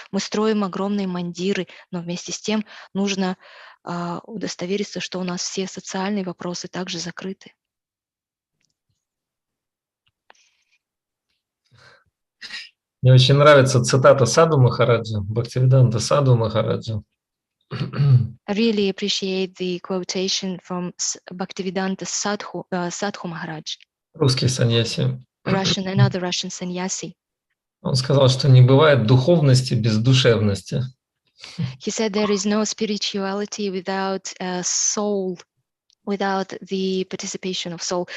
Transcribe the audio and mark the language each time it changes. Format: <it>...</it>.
<ru>Мы строим огромные мандиры, но вместе с тем нужно удостовериться, что у нас все социальные вопросы также закрыты. Мне очень нравится цитата Саду Махараджа, Бхактивиданта Саду Махараджа.</ru> <en>I really appreciate the quotation from Bhaktivedanta Sadhu Maharaj.</en> <ru>Русский саньяси.</ru> <en>Another Russian sannyasi.</en> <ru>Он сказал, что не бывает духовности без душевности.</ru> <en>He said there is no spirituality without soul, without the participation of soul.</en>